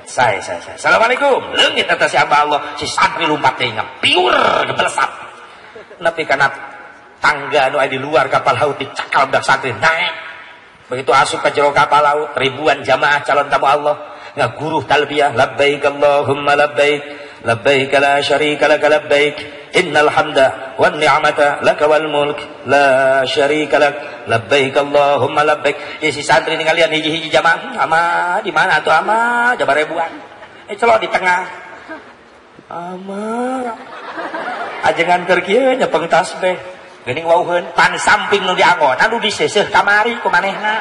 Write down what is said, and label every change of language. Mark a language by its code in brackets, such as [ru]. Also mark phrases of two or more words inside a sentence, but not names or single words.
[id] Saya. Assalamualaikum. [su] Leungit eta si hamba Allah, si santri lumpat teh piur gebelesat. Napi kana tangga anu aya di luar kapal laut dicakal budak santri naik. Begitu asup ka jero kapal laut, ribuan jamaah calon tamu Allah ngaguruh talbiyah [ar] لبيك اللهم لبيك لبيك لا شريك لك لبيك إن الحمد والنعمة لك والملك لا شريك لك لبيك اللهم لبيك. [su] Ya si santri ningalian hiji-hiji jamaah, ama di mana tuh ama jabar ribuan. Celok di tengah. Ama ajengan keur kieu nyepeng tasbih. Geuning wauheun pan samping nu dianggon anu diseuseuh kamari ku manehna.